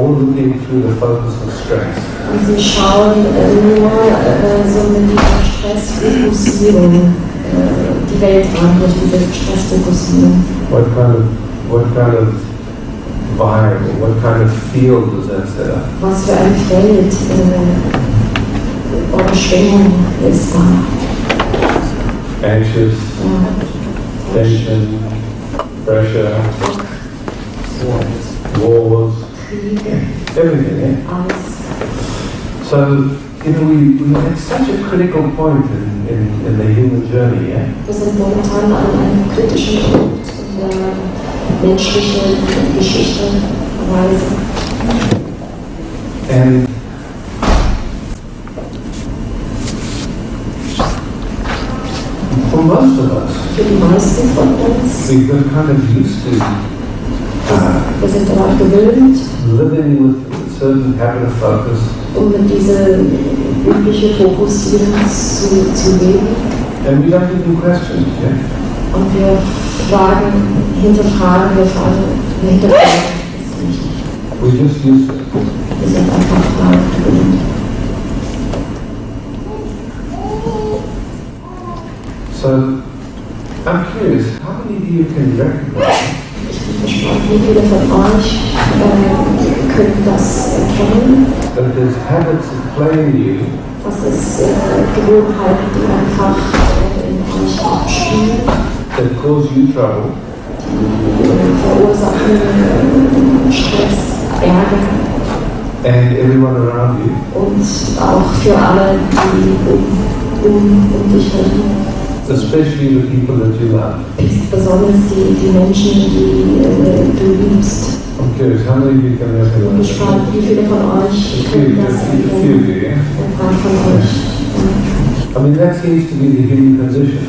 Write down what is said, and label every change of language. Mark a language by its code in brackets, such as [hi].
[en] or looking through the focus of stress. [de] Und sie schauen nur so mit dieser Stressfokussierung die Welt an, durch diese Stressfokussierung. [en] What kind of vibe or what kind of field does that set up? [de] Was für ein Feld oder Schwingung ist da? [en] Anxious, tension, pressure, wars, everything, eh? So, you know, we're at such a critical point in the human journey, yeah? [de] Wir sind momentan an einem kritischen Punkt in der menschlichen Geschichte, Reise. [en] And for most of us, [de] Für die meisten von uns, [en] we've got kind of used to [de] wir sind daran gewöhnt, [en] living with a certain habit of focus, [de] mit dieser üblichen Fokussierung zu leben. [en] and we don't even question it, yeah? [de] Und wir hinterfragen es nicht. [en] We just use it. [de] Wir sind einfach daran gewöhnt. [en] So, I'm curious, how many of you can recognize [de] Ich bin gespannt, wie viele von euch können das erkennen, [en] that there's habits that play in you [de] dass es Gewohnheiten, die einfach in euch abspielen, [en] that cause you trouble, [de] die verursachen Stress, Ärger [en] and everyone around you, [de] und auch für alle, die um dich herum. [en] especially the people that you love. [de] Besonders die Menschen, die du liebst. [en] I'm curious, how many of you can [de] Ich bin [en] recognize [de] gespannt, wie viele von euch können das [en] a few of you, yeah? [de] Ein paar von euch. [en] I mean, that seems to be the human condition,